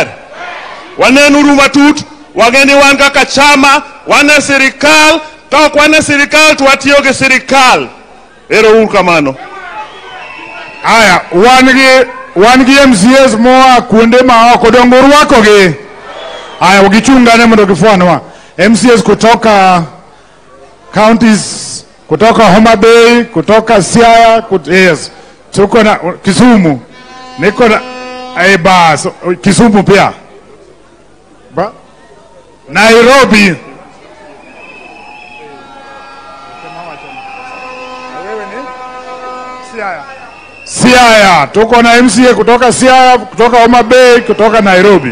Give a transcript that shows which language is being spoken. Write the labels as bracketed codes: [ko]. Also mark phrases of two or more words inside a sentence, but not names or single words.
[luo] Wanenuru matut, wang'eni wan kaka chama, wane sirikal, ka ok wane sirikal to watiyo gi sirikal. Ero uru kamano. Aya, wan gi MCAs moa kuonde ma oko dongo rwako gi. Aya, ugichungane mondo gifuanwa. [sw] MCAs kutoka counties, kutoka Homa Bay, kutoka Siaya, yes. Tuko na Kisumu. Niko na bas, Kisumu pia. Ba? Nairobi. Siaya, tuko na MCA kutoka Siaya, kutoka Homa Bay, kutoka Nairobi.